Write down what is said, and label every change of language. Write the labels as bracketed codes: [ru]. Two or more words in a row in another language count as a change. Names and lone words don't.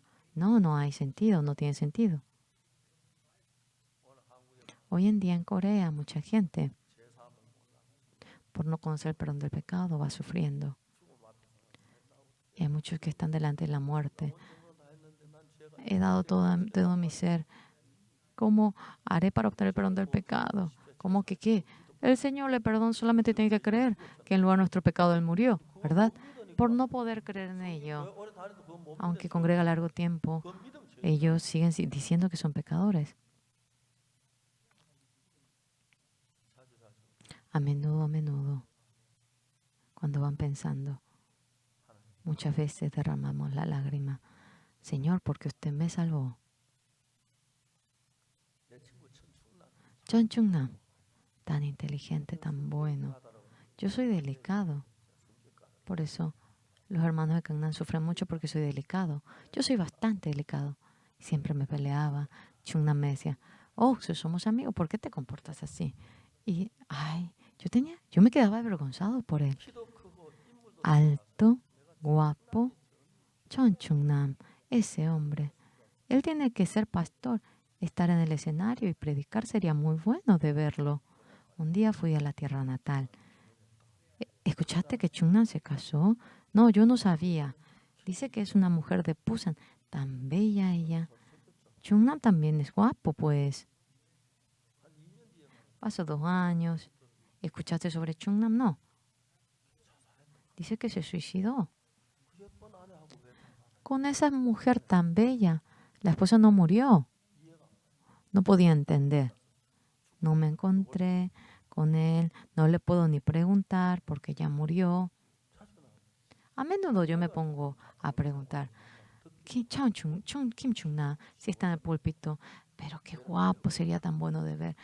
[es] No, no hay sentido, no tiene sentido. Hoy en día en Corea mucha gente, por no conocer el perdón del pecado, va sufriendo. Y hay muchos que están delante de la muerte. He dado todo mi ser. ¿Cómo haré para obtener el perdón del pecado? ¿Cómo que qué? El Señor le perdona, solamente tiene que creer que en lugar de nuestro pecado Él murió, [ko] 그거 [es] ¿verdad? [ko] 못 믿으니까 [es] Por no poder creer en [ko] 성경이 [es] ello, [ko] 오래 다녀도 그거 못 믿는 [es] aunque congrega largo tiempo, [ko] 그 믿음 죄. [es] ellos siguen diciendo que son pecadores. [ko] 자주 [es] A menudo, cuando van pensando, muchas veces derramamos la lágrima. Señor, porque usted me salvó. [ko] 내 친구 천충난 [es] Chon Chung Nam, tan inteligente, tan bueno. Yo soy delicado. Por eso los hermanos de Gangnam sufren mucho porque soy delicado. Yo soy bastante delicado. Siempre me peleaba. Chung Nam me decía, oh, si somos amigos, ¿por qué te comportas así? Y, ay, yo me quedaba avergonzado por él. [ko] 키도 크고 인물도 [es] Alto, guapo, Chon Chung Nam, ese hombre. Él tiene que ser pastor. Estar en el escenario y predicar sería muy bueno de verlo. Un día fui a la tierra natal. ¿Escuchaste que Chungnan se casó? No, yo no sabía. Dice que es una mujer de Busan. Tan bella ella. Chungnan también es guapo, pues. Pasó 2 años. ¿Escuchaste sobre Chungnan? No. Dice que se suicidó. [ko] 그 예쁜 아내하고 왜 [es] Con esa mujer tan bella. La esposa no murió. No podía entender. No me encontré con él. No le puedo ni preguntar porque ya murió. A menudo yo me pongo a preguntar, Kim Chung-na, si está en el púlpito, pero qué guapo, sería tan bueno de ver.